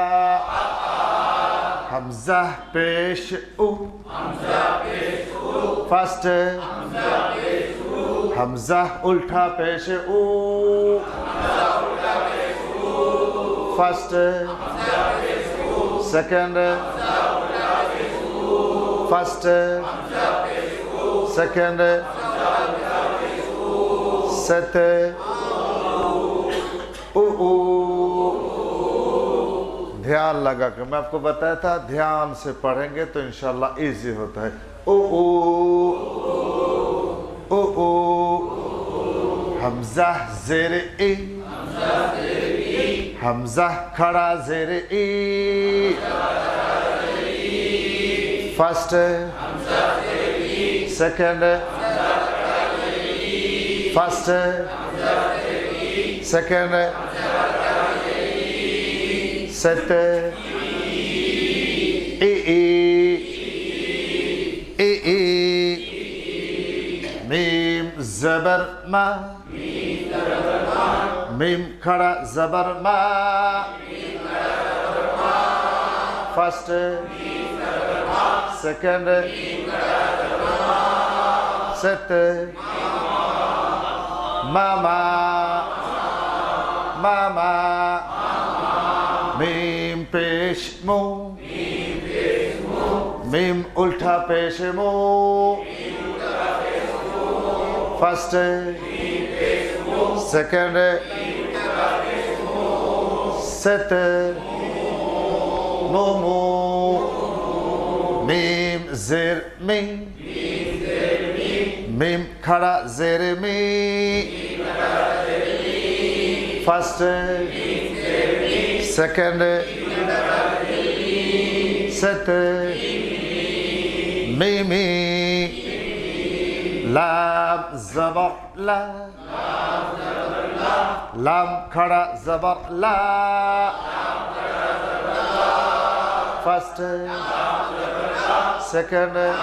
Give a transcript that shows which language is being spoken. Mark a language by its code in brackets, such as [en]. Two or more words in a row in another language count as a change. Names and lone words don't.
[ur] حمزہ پیش او فرسٹ حمزہ الٹا پیش او فرسٹ [en] second, first, second, [ur] set, دھیان لگا کر میں آپ کو بتایا تھا دھیان سے پڑھیں گے تو انشاءاللہ ایزی ہوتا ہے ہمزہ زیر اِ ہمزہ کھڑا زیر اِ [en] first second first second set [ur] میم زبر مَ میم کھڑا زبر مَ first [en] second set [ur] مَ مَ میم پیش مُ میم الٹا پیش مُ [en] first second set [ur] مُ میم زیر مِ میم کھڑا زیر مِ [en] first second set [ur] مِمِ لام زبر لَ لام کھڑا زبر لَ [en] first second